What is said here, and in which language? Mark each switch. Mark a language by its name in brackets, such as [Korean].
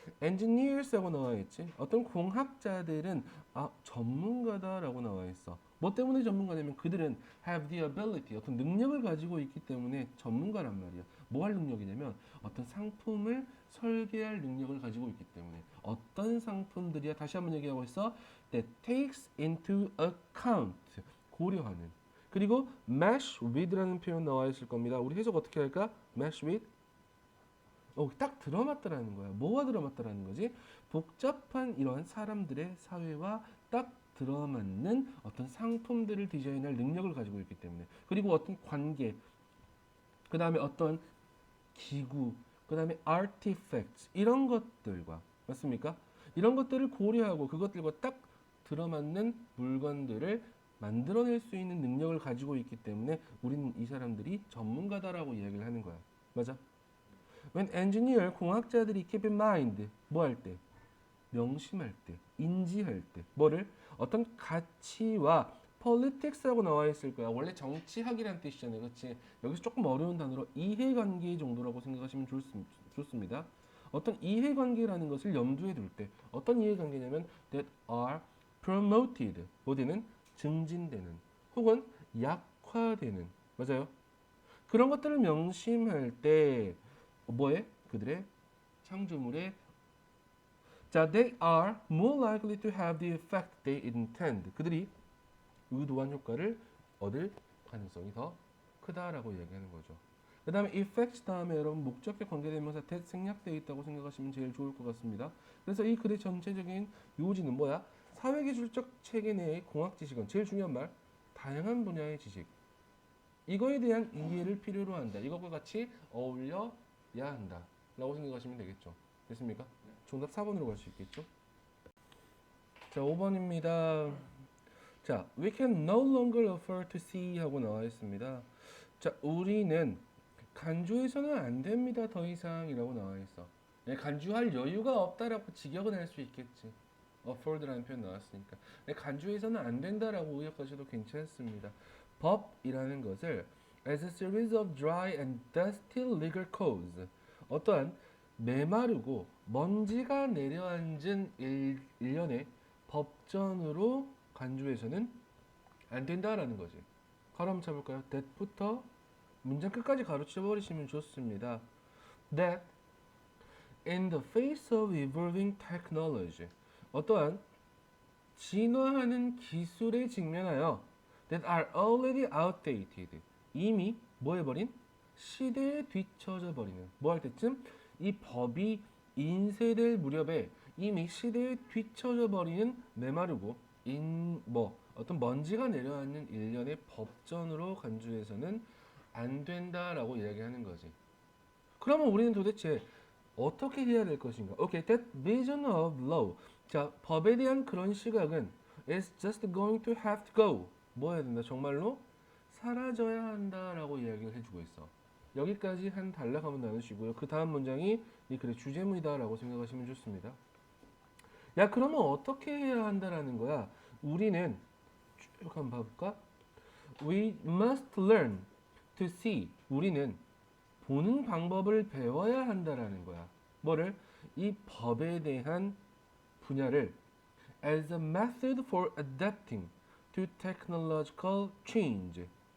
[Korean] engineers라고 나와 있지. 어떤 공학자들은 전문가다라고 나와 있어. 뭐 때문에 전문가냐면 그들은 [English] have the ability, [Korean] 어떤 능력을 가지고 있기 때문에 전문가란 말이야. 뭐 할 능력이냐면 어떤 상품을 설계할 능력을 가지고 있기 때문에 어떤 상품들이야? 다시 한번 얘기하고 있어. [English] that takes into account, [Korean] 고려하는. 그리고 mesh with라는 표현 나와 있을 겁니다. 우리 해석 어떻게 할까? mesh with? 딱 들어맞다라는 거야. 뭐가 들어맞다라는 거지? 복잡한 이러한 사람들의 사회와 딱 들어맞는 어떤 상품들을 디자인할 능력을 가지고 있기 때문에. 그리고 어떤 관계, 그 다음에 어떤 기구, 그 다음에 artifacts 이런 것들과 맞습니까? 이런 것들을 고려하고 그것들과 딱 들어맞는 물건들을 만들어낼 수 있는 능력을 가지고 있기 때문에 우리는 이 사람들이 전문가다라고 이야기를 하는 거야. 맞아? [English] When engineer, [Korean] 공학자들이 [English] keep in mind, [Korean] 뭐 할 때? 명심할 때, 인지할 때. 뭐를? 어떤 가치와 politics라고 나와 있을 거야. 원래 정치학이란 뜻이잖아요. 그렇지? 여기서 조금 어려운 단어로 이해관계 정도라고 생각하시면 좋습니다. 어떤 이해관계라는 것을 염두에 둘 때 어떤 이해관계냐면 [English] that are promoted, [Korean] 어디는 증진되는 혹은 약화되는, 맞아요? 그런 것들을 명심할 때 뭐에? 그들의 창조물에 자, [English] they are more likely to have the effect they intend. [Korean] 그들이 의도한 효과를 얻을 가능성이 더 크다라고 얘기하는 거죠. 그 다음에 effect 다음에 여러분 목적격 관계대명사 that 생략되어 있다고 생각하시면 제일 좋을 것 같습니다. 그래서 이 글의 전체적인 요지는 뭐야? 사회기술적 체계 내의 공학 지식은 제일 중요한 말, 다양한 분야의 지식. 이거에 대한 이해를 필요로 한다. 이것과 같이 어울려야 한다. 라고 생각하시면 되겠죠. 됐습니까? 정답 4번으로 갈 수 있겠죠? 자, 5번입니다. [English] 자, we can no longer afford to see [Korean] 하고 나와 있습니다. 자, 우리는 간주해서는 안 됩니다. 더 이상이라고 나와 있어. 간주할 여유가 없다라고 직역은 할 수 있겠지. afford라는 표현 나왔으니까. 간주해서는 안 된다라고 의역하셔도 괜찮습니다. 법이라는 것을 [English] as a series of dry and dusty legal codes, [Korean] 어떠한 메마르고 먼지가 내려앉은 일련의 법전으로 간주해서는 안 된다라는 거지. 가로 한번 쳐볼까요? that부터 문장 끝까지 가로쳐 버리시면 좋습니다. [English] That in the face of evolving technology, [Korean] 어떠한 진화하는 기술에 직면하여 [English] that are already outdated, [Korean] 이미 뭐 해버린? 시대에 뒤처져 버리는. 뭐 할 때쯤? 이 법이 인쇄될 무렵에 이미 시대에 뒤처져 버리는 메마르고 어떤 먼지가 내려앉는 일련의 법전으로 간주해서는 안 된다라고 이야기하는 거지. 그러면 우리는 도대체 어떻게 해야 될 것인가? [English] Okay, that vision of law. [Korean] 자, 법에 대한 그런 시각은 [English] is just going to have to go. [Korean] 뭐 해야 된다? 정말로 사라져야 한다라고 이야기를 해주고 있어. 여기까지 한 단락 한번 나누시고요. 그 다음 문장이 이 글의 주제문이다라고 생각하시면 좋습니다. 야, 그러면 어떻게 해야 한다라는 거야? 우리는 쭉 한번 봐볼까? [English] We must learn to see. [Korean] 우리는 보는 방법을 배워야 한다라는 거야. 뭐를? 이 법에 대한 분야를 [English] as a method for adapting to technological change.